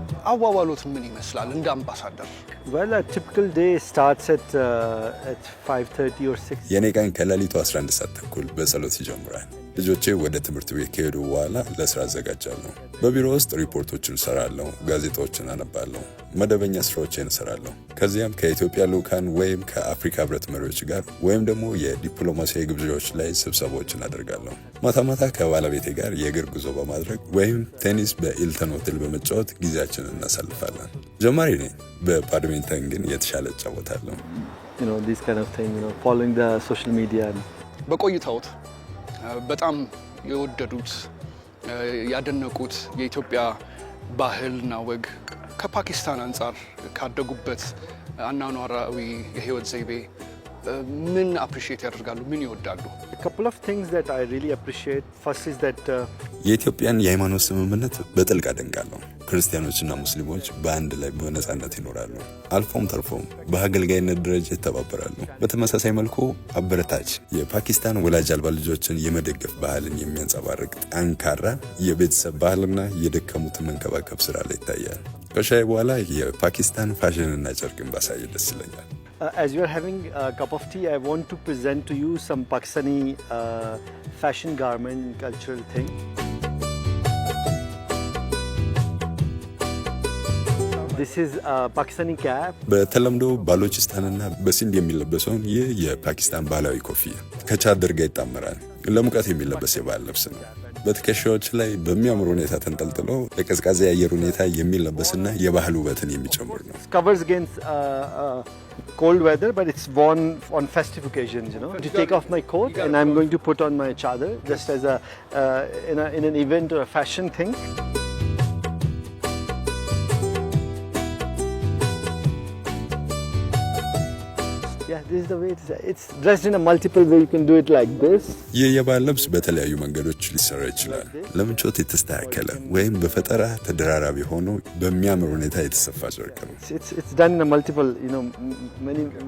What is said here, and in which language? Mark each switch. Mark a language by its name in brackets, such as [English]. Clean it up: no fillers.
[Amharic] አዋዋሎት ምን ይመስላል እንደ አምባሳደር? [English] Well, a typical day starts at 5:30 or 6. [Amharic] የኔ ቀን ከሌሊቱ 11 ሰዓት ተኩል በጸሎት ይጀምራል። ልጆቼ ወደ ትምህርት ቤት ከሄዱ በኋላ ለስራ አዘጋጃለሁ። በቢሮ ውስጥ ሪፖርቶችን እሰራለሁ፣ ጋዜጣዎችን አነባለሁ፣ መደበኛ ስራዎችን እሰራለሁ። ከዚያም ከኢትዮጵያ ልኡካን ወይም ከአፍሪካ ህብረት መሪዎች ጋር ወይም ደግሞ የዲፕሎማሲያዊ ግብዣዎች ላይ ስብሰባዎችን አደርጋለሁ። ማታ ማታ ከባለቤቴ ጋር የእግር ጉዞ በማድረግ ወይም ቴኒስ በኢልተን ሆቴል በመጫወት ጊዜያችንን እናሳልፋለን። ጀማሪ ነኝ፣ በባድሚንተን ግን የተሻለ እጫወታለሁ። [English] This kind of thing, following the social media. [Amharic] በቆይታዎት በጣም የወደዱት ያደነቁት የኢትዮጵያ ባህልና ወግ ከፓኪስታን አንጻር ካደጉበት አኗኗራዊ የህይወት ዘይቤ ምን አፕሪሺየት ያደርጋሉ? ምን ይወዳሉ? [English] A couple of things that I really appreciate. First is that [Amharic] የኢትዮጵያን የሃይማኖት ስምምነት በጥልቅ አደንቃለሁ። ክርስቲያኖችና ሙስሊሞች በአንድ ላይ በነጻነት ይኖራሉ። አልፎም ተርፎም በአገልጋይነት ደረጃ ይተባበራሉ። በተመሳሳይ መልኩ አበረታች የፓኪስታን ወላጅ አልባ ልጆችን የመደገፍ ባህልን የሚያንጸባርቅ ጠንካራ የቤተሰብ ባህልና የደከሙትን መንከባከብ ስራ ላይ ይታያል። ከሻይ በኋላ የፓኪስታን ፋሽንና ጨርቅን ባሳይ ደስ ይለኛል። [English] As you are having a cup of tea, I want to present to you some Pakistani fashion garment cultural thing. This is a Pakistani cap. በተለምዶ ባሎችስታንና በሲንድ የሚለበሰውን ይህ የፓኪስታን ባህላዊ ኮፍያ ከቻደር ጋር ይጣመራል። ለሙቀት የሚለበስ የባህል ልብስ ነው። በትከሻዎች ላይ በሚያምር ሁኔታ ተንጠልጥሎ ለቀዝቃዛ የአየር ሁኔታ የሚለበስና የባህል ውበትን የሚጨምር ነው። Covers against cold weather, but it's worn on festive occasions. To take off my coat, and I'm going to put on my chadar just as in an event or a fashion thing. Yeah, this is the way it's dressed in a multiple way. You can do it like this. [Amharic] ይህ የባህል ልብስ በተለያዩ መንገዶች ሊሰራ ይችላል። ለምቾት የተስተካከለ ወይም በፈጠራ ተደራራቢ ሆኖ በሚያምር ሁኔታ የተሰፋ ጨርቅ ነው። [English] It's done in a multiple, many.